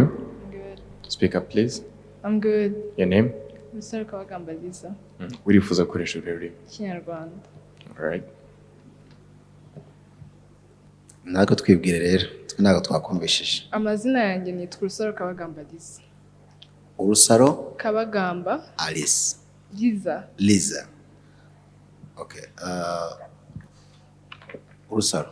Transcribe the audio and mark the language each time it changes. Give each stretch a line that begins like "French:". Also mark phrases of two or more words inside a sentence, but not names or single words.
English: I'm good. Speak up, please. I'm good. Your name? Mizero Parfine.
Kinyarwanda: Urifuza gukoresha ururimi? Kinyarwanda.
English: All right.
Kinyarwanda: Ntabwo twibwire rero, ntabwo twakumvishije. Amazina yanjye ni Urusaro Kabagamba Liza. Urusaro? Kabagamba. Alice. Liza. Okay. Urusaro.